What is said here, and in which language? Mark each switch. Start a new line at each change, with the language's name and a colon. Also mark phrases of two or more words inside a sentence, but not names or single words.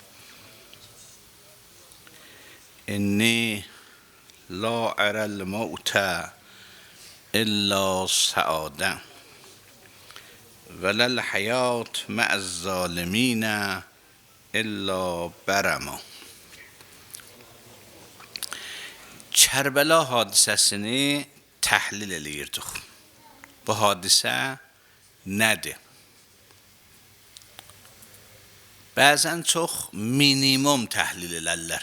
Arabic: انی لا اری الموت الا سعاده ولا الحیات مع الظالمین الا برما.
Azerbaijani: Kərbəla hadisəsini təhlil eləyirdik. Bu hadisə nədir? Bəzən çox minimum təhlil elərlər.